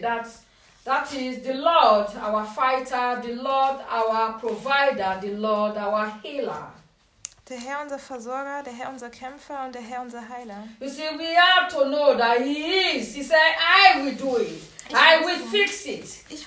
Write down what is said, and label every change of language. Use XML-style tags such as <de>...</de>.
<en>That is the Lord, our fighter, the Lord, our provider, the Lord, our healer.</en> <de>Der Herr unser Versorger, der Herr unser Kämpfer und der Herr unser Heiler.</de> <en>You see, we have to know that he is. He said, I will do it. I will fix it.</en>